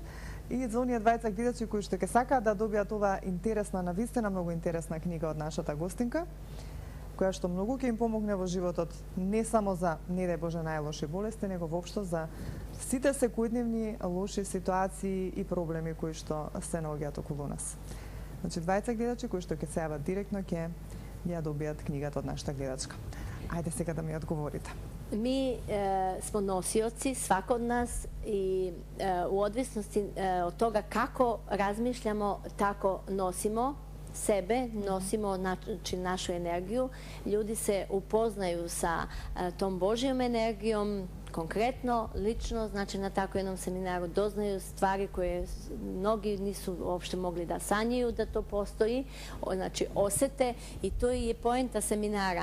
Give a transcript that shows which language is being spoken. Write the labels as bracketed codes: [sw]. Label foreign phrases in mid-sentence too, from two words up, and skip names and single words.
[mk] И за оние двајца гледачи кои што ќе сакаат да добијат ова интересна, навистина многу интересна книга од нашата гостинка, која што многу ќе им помогне во животот, не само за, не дај Боже, најлоши болести, него воопшто за сите секојдневни лоши ситуации и проблеми кои што се наоѓаат околу нас. Значи, двајца гледачи кои што ќе се јават директно ќе ја добијат книгата од нашата гледачка. Ајде сега да ми одговорите. [sr] Mi smo nosioci, svako od nas, i u odvisnosti od toga kako razmišljamo, tako nosimo sebe, nosimo znači, našu energiju. Ljudi se upoznaju sa tom Božjom energijom, konkretno, lično, znači na tako jednom seminaru doznaju stvari koje mnogi nisu uopšte mogli da sanjaju da to postoji, znači osete, i to je poenta seminara.